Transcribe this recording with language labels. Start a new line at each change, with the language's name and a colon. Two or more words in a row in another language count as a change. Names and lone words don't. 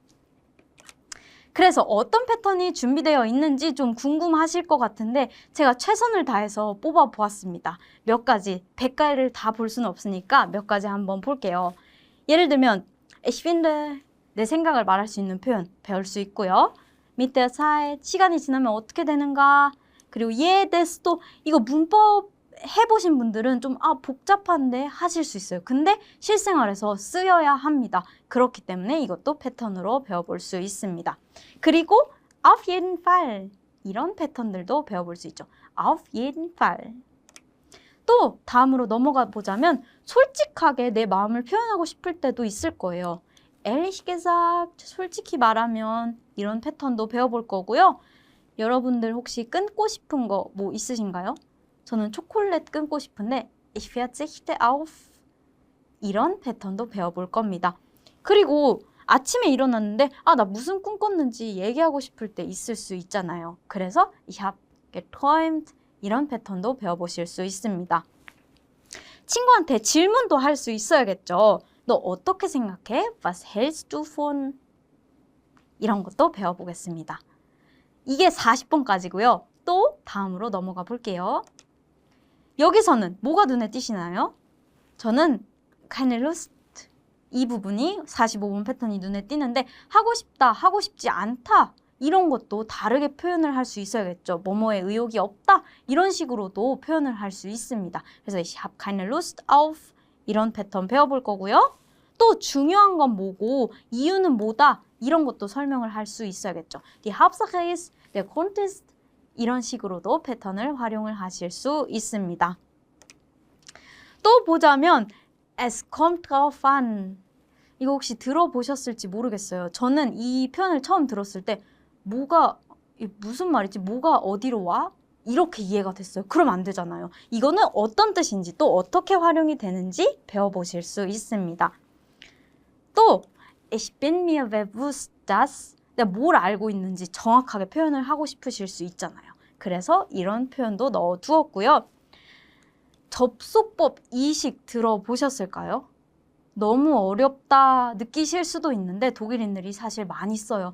Korean: 그래서 어떤 패턴이 준비되어 있는지 좀 궁금하실 것 같은데 제가 최선을 다해서 뽑아보았습니다. 몇 가지, 100가지를 다 볼 수는 없으니까 몇 가지 한번 볼게요. 예를 들면
German: Ich finde,
Korean: 내 생각을 말할 수 있는 표현 배울 수 있고요.
German: Mit der Zeit,
Korean: 시간이 지나면 어떻게 되는가? 그리고 예데스도 이거 문법 해보신 분들은 좀 복잡한데 하실 수 있어요. 근데 실생활에서 쓰여야 합니다. 그렇기 때문에 이것도 패턴으로 배워볼 수 있습니다. 그리고
German: auf jeden Fall
Korean: 이런 패턴들도 배워볼 수 있죠.
German: auf jeden Fall.
Korean: 또 다음으로 넘어가 보자면 솔직하게 내 마음을 표현하고 싶을 때도 있을 거예요.
German: ehrlich gesagt,
Korean: 솔직히 말하면 이런 패턴도 배워볼 거고요. 여러분들 혹시 끊고 싶은 거 뭐 있으신가요? 저는 초콜릿 끊고 싶은데
German: Ich verzichte auf
Korean: 이런 패턴도 배워볼 겁니다. 그리고 아침에 일어났는데 나 무슨 꿈 꿨는지 얘기하고 싶을 때 있을 수 있잖아요. 그래서
German: Ich habe geträumt
Korean: 이런 패턴도 배워보실 수 있습니다. 친구한테 질문도 할 수 있어야겠죠. 너 어떻게 생각해?
German: Was hältst du von?
Korean: 이런 것도 배워보겠습니다. 이게 40번까지고요. 또 다음으로 넘어가 볼게요. 여기서는 뭐가 눈에 띄시나요? 저는
German: keine Lust
Korean: 이 부분이 45번 패턴이 눈에 띄는데 하고 싶다, 하고 싶지 않다 이런 것도 다르게 표현을 할 수 있어야겠죠. 뭐뭐에 의욕이 없다 이런 식으로도 표현을 할 수 있습니다. 그래서
German: ich habe keine Lust auf
Korean: 이런 패턴 배워볼 거고요. 또 중요한 건 뭐고 이유는 뭐다 이런 것도 설명을 할 수 있어야겠죠.
German: Die Hauptsache ist, der Grund ist
Korean: 이런 식으로도 패턴을 활용을 하실 수 있습니다. 또 보자면
German: Es kommt drauf an
Korean: 이거 혹시 들어보셨을지 모르겠어요. 저는 이 표현을 처음 들었을 때 무슨 말이지? 뭐가 어디로 와? 이렇게 이해가 됐어요. 그럼 안 되잖아요. 이거는 어떤 뜻인지 또 어떻게 활용이 되는지 배워보실 수 있습니다. 또
German: Ich bin mir bewusst, dass
Korean: 내가 뭘 알고 있는지 정확하게 표현을 하고 싶으실 수 있잖아요. 그래서 이런 표현도 넣어두었고요. 접속법 이식 들어보셨을까요? 너무 어렵다 느끼실 수도 있는데 독일인들이 사실 많이 써요.